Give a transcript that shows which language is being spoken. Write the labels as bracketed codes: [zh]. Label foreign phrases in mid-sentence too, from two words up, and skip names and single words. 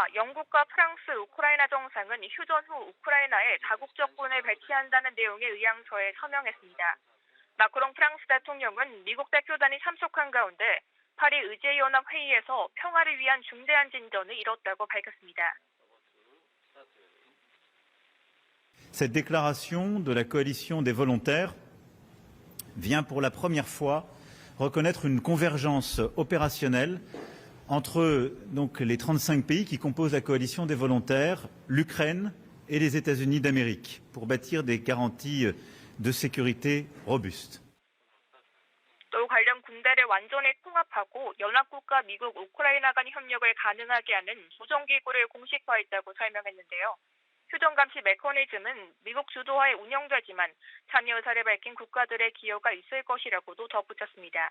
[ko] 영국과 프랑스, 우크라이나 정상은 휴전 후 우크라이나에 다국적군을 배치한다는 내용의 의향서에 서명했습니다. 마크롱 프랑스 대통령은 미국 대표단이 참석한 가운데 파리 의제연합회의에서 평화를 위한 중대한 진전을 이뤘다고 밝혔습니다. [fr] Cette déclaration de la coalition des volontaires vient pour la première fois reconnaître une convergence opérationnelle entre donc, les 35 pays qui composent la coalition des volontaires, l'Ukraine et les États-Unis d'Amérique, pour bâtir des garanties de sécurité robustes. [ko] 또 관련 군대를 완전히 통합하고 연합국과 미국, 우크라이나 간 협력을 가능하게 하는 조정기구를 공식화했다고 설명했는데요. 휴전 감시 메커니즘은 미국 주도하에 운영되지만 참여 의사를 밝힌 국가들의 기여가 있을 것이라고도 덧붙였습니다.